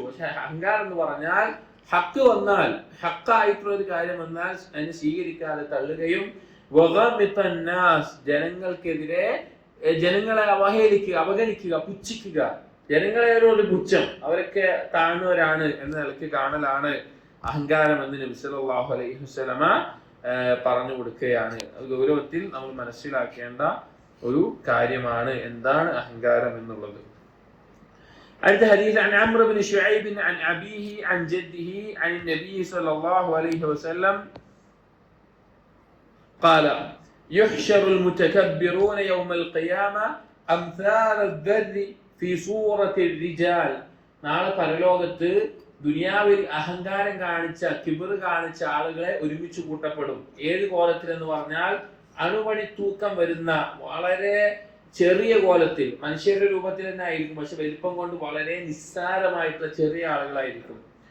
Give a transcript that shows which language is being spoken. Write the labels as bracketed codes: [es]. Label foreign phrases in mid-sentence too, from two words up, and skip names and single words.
[ml] പക്ഷെ അഹങ്കാരം എന്ന് പറഞ്ഞാൽ ഹക്ക് വന്നാൽ, ഹക്കായിട്ടുള്ള ഒരു കാര്യം വന്നാൽ അതിനെ സ്വീകരിക്കാതെ തള്ളുകയും ജനങ്ങൾക്കെതിരെ ജനങ്ങളെ അവഹേളിക്കുക, അവഗണിക്കുക, പുച്ഛിക്കുക, ജനങ്ങളോട് പുച്ഛം, അവരൊക്കെ താഴ്ന്നവരാണ് എന്ന നിലയ്ക്ക് കാണലാണ് അഹങ്കാരം എന്ന് നബി [ar] صلى الله عليه وسلم [ml] പറഞ്ഞു കൊടുക്കുകയാണ്. അത് ഗൗരവത്തിൽ നമ്മൾ മനസ്സിലാക്കേണ്ട ഒരു കാര്യമാണ് എന്താണ് അഹങ്കാരം എന്നുള്ളത്. അടുത്ത ഹദീസ് [ar] عن عمرو بن شعيب عن أبيه عن جده عن النبي صلى الله عليه وسلم قال يحشر المتكبرون يوم القيامة أمثال الذر في صورة الرجال. [ml] നാളെ പരലോകത്ത് ദുനിയാവിൽ അഹങ്കാരം കാണിച്ച, കിബർ കാണിച്ച ആളുകളെ ഒരുമിച്ച് കൂട്ടപ്പെടും. ഏത് കോലത്തിൽ എന്ന് പറഞ്ഞാൽ അണുമണി തൂക്കം വരുന്ന വളരെ ചെറിയ കോലത്തിൽ, മനുഷ്യരുടെ രൂപത്തിൽ തന്നെ ആയിരിക്കും, പക്ഷെ വലിപ്പം കൊണ്ട് വളരെ നിസ്സാരമായിട്ടുള്ള ചെറിയ ആളുകളായിരിക്കും.